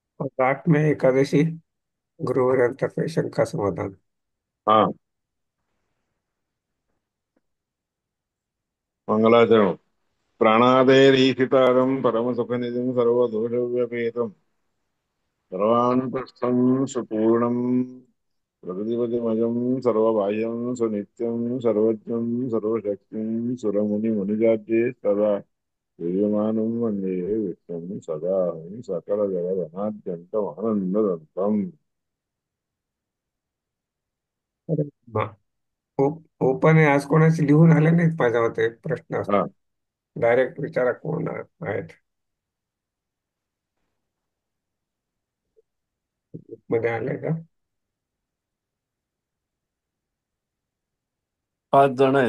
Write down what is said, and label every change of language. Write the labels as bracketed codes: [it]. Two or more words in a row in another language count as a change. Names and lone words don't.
[mr] राख में एकादशी गृहग्रंथाचे शंका समाधान. हाँ, मंगलाचरण. [sa] प्राणादेरीशितारं परमसुखनिधिं सर्वदोषव्यपेतम् सर्वान्तस्थं सुपूर्णं प्रकृतिपतिमजं सर्वबाह्यं सुनित्यं सर्वज्ञं सर्वशक्तिं सुरमुनिमनुजाड्ये सदा पूज्यमानं वन्दे विष्णुं सदा सकलजगदनाद्यन्तमानन्ददन्तम्. [mr] अरे, मा- ओपन आहे आज, कोणाचे लिहून आले नाहीत माझ्या मते प्रश्न. हा, डायरेक्ट विचारा कोण आहेत. मध्ये आले का? 5 जण आहेत.